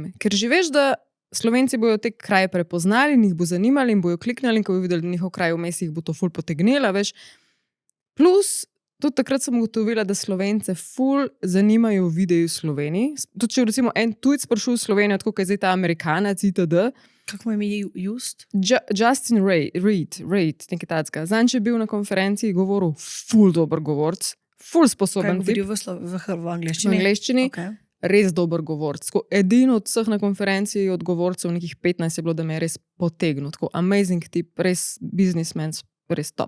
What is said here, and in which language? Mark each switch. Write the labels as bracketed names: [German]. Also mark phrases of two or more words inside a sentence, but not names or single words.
[Slovenian] Ker že veš, da Slovenci bojo te kraje prepoznali in jih bo zanimali in bojo kliknali in ko bojo videli njihov kraj vmes, jih bo to ful potegnila, veš. Plus, tudi takrat sem ugotovila, da Slovence ful zanimajo videi v Sloveniji. Tudi če recimo en tujec prišel v Slovenijo, tako kot je zdaj ta Amerikanac itd. Kako me je just? Justin Reid, nekaj tacka. Zanj je bil na konferenciji govoril ful dober govorc, ful sposoben tip. Kaj govoril v angleščini? V angleščini. Okay. Res dober govorc. Edino od vseh na konferenciji od govorcev, nekih 15 je bilo, da me je res potegnil. Tako amazing tip, res businessman, res top.